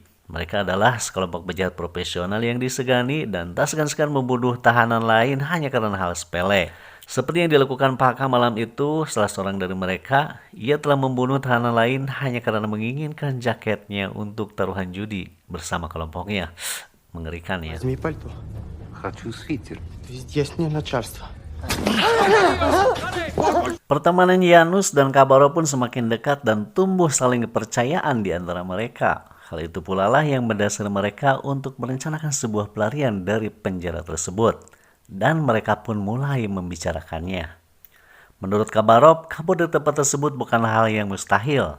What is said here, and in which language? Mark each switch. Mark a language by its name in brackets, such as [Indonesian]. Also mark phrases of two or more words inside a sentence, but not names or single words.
[Indonesian] Mereka adalah sekelompok penjahat profesional yang disegani dan tak segan-segan membunuh tahanan lain hanya karena hal sepele. Seperti yang dilakukan Paka malam itu, salah seorang dari mereka, ia telah membunuh tahanan lain hanya karena menginginkan jaketnya untuk taruhan judi bersama kelompoknya. Mengerikan ya. [Russian] Возьми пальто. Хочу свитер. Здесь не начальство. [Indonesian] Pertemanan Janus dan Khabarov pun semakin dekat dan tumbuh saling kepercayaan di antara mereka. Hal itu pula lah yang mendasari mereka untuk merencanakan sebuah pelarian dari penjara tersebut. Dan mereka pun mulai membicarakannya. Menurut Khabarov, kabur dari tempat tersebut bukanlah hal yang mustahil.